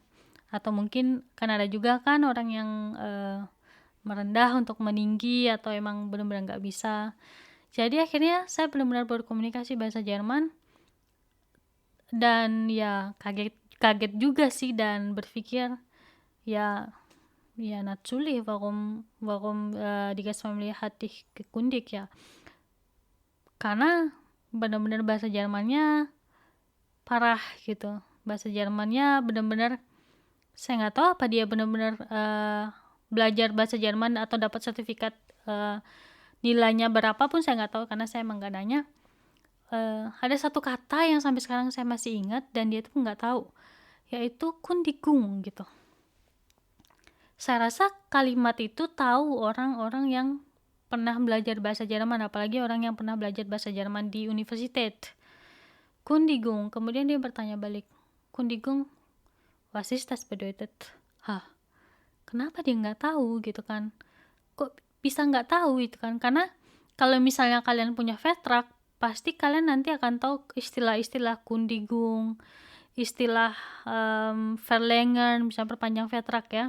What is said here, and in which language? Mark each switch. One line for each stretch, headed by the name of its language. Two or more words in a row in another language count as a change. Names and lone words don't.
Indonesian: Atau mungkin kan ada juga kan orang yang merendah untuk meninggi atau emang benar-benar nggak bisa. Jadi akhirnya saya benar-benar berkomunikasi bahasa Jerman. Dan ya kaget juga sih dan berpikir ya
German: natürlich warum die Gastfamilie hat dich gekündigt
Indonesian: ya, karena benar-benar bahasa Jermannya parah gitu. Bahasa Jermannya benar-benar saya nggak tahu apa dia benar-benar belajar bahasa Jerman atau dapat sertifikat, nilainya berapa pun saya nggak tahu karena saya emang nggak nanya. Ada satu kata yang sampai sekarang saya masih ingat dan dia tuh nggak tahu, yaitu kundigung gitu. Saya rasa kalimat itu tahu orang-orang yang pernah belajar bahasa Jerman, apalagi orang yang pernah belajar bahasa Jerman di universitas. Kundigung. Kemudian dia bertanya balik,
German: kundigung, was ist das bedeutet?
Indonesian: Kenapa dia nggak tahu gitu kan? Kok bisa nggak tahu gitu kan? Karena kalau misalnya kalian punya Vertrag, pasti kalian nanti akan tahu istilah-istilah kundigung, istilah verlängern, misalnya perpanjang Vertrag ya.